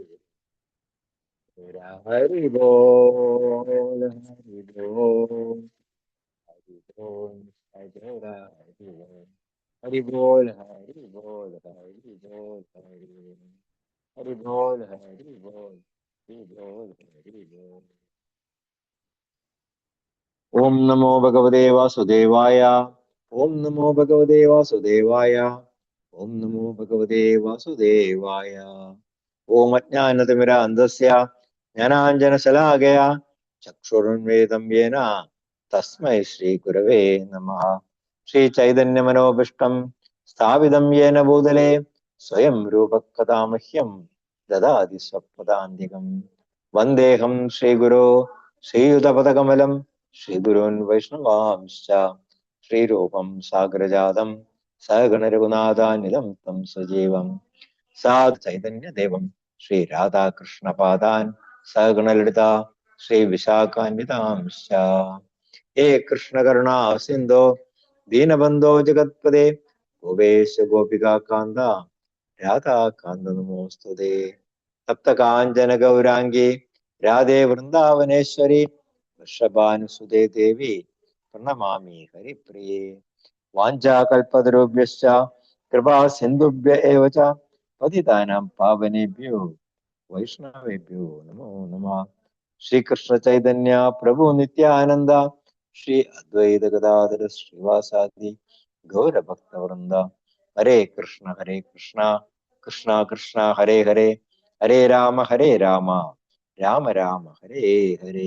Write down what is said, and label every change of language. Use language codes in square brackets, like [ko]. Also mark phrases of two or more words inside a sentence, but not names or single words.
[hi] तेरा हरि बोल हरि बोल हरि बोल। तेरा हरि बोल हरि बोल हरि बोल हरि बोल हरि बोल हरि बोल हरि बोल हरि बोल। [sa] ओम नमो भगवते वासुदेवाय। ओम नमो भगवते वासुदेवाय। ओम नमो भगवते वासुदेवाय। ओम अज्ञानतिमिरान्धस्य ज्ञानाञ्जनशलाकया चक्षुरुन्मिलितं येन तस्मै श्रीगुरवे नमः। श्रीचैतन्यमनोभीष्टं स्थापितं येन भूतले स्वयं रूपः कदा मह्यं ददाति स्वपदान्तिकम्। वन्देऽहं श्रीगुरो ശ്രീയുതപദകമലം ശ്രീഗുരുൻ വൈഷ്ണവാംശ്ച ശ്രീരൂപം സാഗരജാതം സഗണരഘുനാഥാനിതം തം സജീവം സാധു ചൈതന്യദേവം ശ്രീരാധാകൃഷ്ണപാദാൻ സഗണലളിത ശ്രീവിശാഖാന്വിതാംശ്ച ഹേ കൃഷ്ണകരുണാ സിന്ധോ ദീനബന്ധോ ജഗത്പദേ ഗോപേശ ഗോപികാന്ത രാധാകാന്ത നമോസ്തുതേ തപ്തകാഞ്ചന ഗൗരാംഗി രാധേ വൃന്ദാവനേശ്വരി വൃഷഭാനുസുതേ ദേവി പ്രണമാമി ഹരിപ്രിയേ വാഞ്ചാകൽപതരുഭ്യശ്ച കൃപാ സിന്ധുഭ്യ ഏവ ച പതിതാനാം പാവനേഭ്യോ വൈഷ്ണവേഭ്യോ നമോ നമഃ. ശ്രീകൃഷ്ണ ചൈതന്യ പ്രഭു നിത്യാനന്ദ ശ്രീ അദ്വൈത ഗദാധര ശ്രീവാസാദി ഗൗരഭക്തവൃന്ദ. ഹരേ കൃഷ്ണ കൃഷ്ണ കൃഷ്ണ ഹരേ ഹരേ, ഹരേ രാമ രാമ രാമ ഹരേ ഹരേ.